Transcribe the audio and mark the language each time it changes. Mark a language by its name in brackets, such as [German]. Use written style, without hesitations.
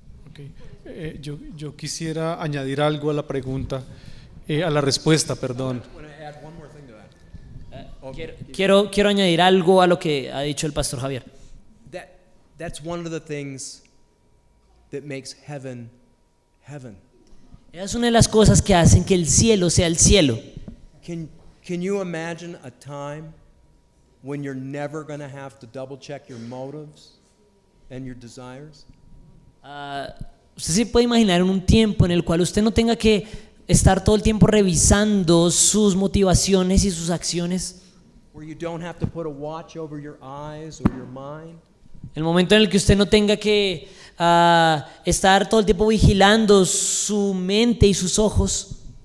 [English] Okay. [Spanish] Yo quisiera añadir algo a la pregunta, a la respuesta, perdón. Quiero añadir algo a lo que ha dicho el pastor Javier. [English] That's one of the things that makes heaven heaven. [Spanish] Esa es una de las cosas que hacen que el cielo sea el cielo. [English] Can you imagine a time when you're never going to have to double check your motives and your desires? [Spanish] Usted se puede imaginar un tiempo en el cual usted no tenga que estar todo el tiempo revisando sus motivaciones y sus acciones. [English] Where you don't have to put a watch over your eyes or your mind? [Spanish] El momento en el que usted no tenga que estar todo el tiempo vigilando su mente y sus ojos.